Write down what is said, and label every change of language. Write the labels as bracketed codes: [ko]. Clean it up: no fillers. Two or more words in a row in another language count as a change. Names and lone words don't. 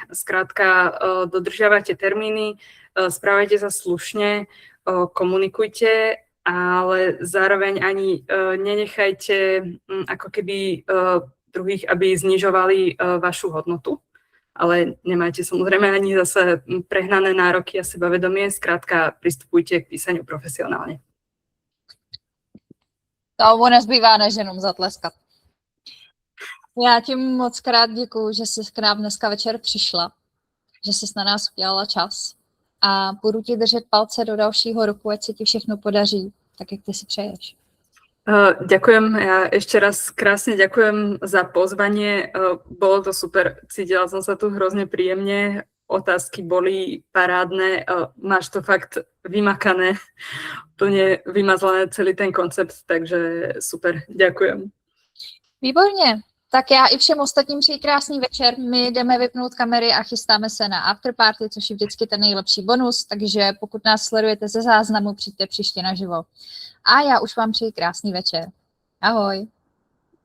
[sk] Skrátka, dodržiavajte termíny, správajte sa slušne, komunikujte, ale zároveň ani nenechajte ako keby druhých, aby znižovali vašu hodnotu. Ale nemajte samozrejme ani zase prehnané nároky a sebavedomie. Skrátka, pristupujte k písaniu profesionálne. [cs] To nezbývá, než jenom zatleskat. Já ti moc krát děkuju, že jsi k nám dneska večer přišla, že jsi na nás udělala čas a budu ti držet palce do dalšího roku, ať se ti všechno podaří, tak jak ty si přeješ. [sk] Ďakujem, ja ešte raz krásne ďakujem za pozvanie, bolo to super, cítila som sa tu hrozne príjemne, otázky boli parádne, máš to fakt vymakané, plne vymazlené celý ten koncept, takže super, ďakujem. [cs] Výborně, Tak já i všem ostatním přeji krásný večer. My jdeme vypnout kamery a chystáme se na afterparty, což je vždycky ten nejlepší bonus, takže pokud nás sledujete ze záznamu, přijďte příště naživo. A já už vám přeji krásný večer.